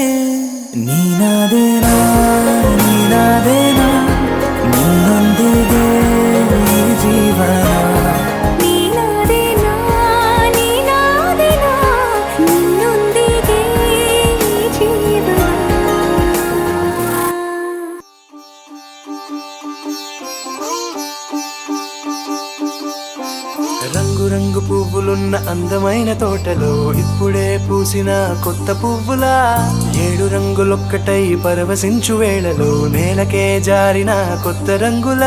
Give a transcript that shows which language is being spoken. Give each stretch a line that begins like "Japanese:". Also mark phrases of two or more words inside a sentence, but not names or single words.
Kannada: ನೀನಾದೇನಾ ನೀನಾದೇನಾ ನಿನ್ನೊಂದಿಗೆ ಈ ಜೀವನ. ನೀನಾದೇನಾ ನೀನಾದೇನಾ ನಿನ್ನೊಂದಿಗೆ ಈ ಜೀವನ.
Telugu: రంగు రంగు పువ్వులున్న అందమైన తోటలో ఇప్పుడే పూసిన కొత్త పువ్వులా. 7 రంగులొక్కటై పరవశించు వేళలో నేలకే జారిన కొత్త రంగులా.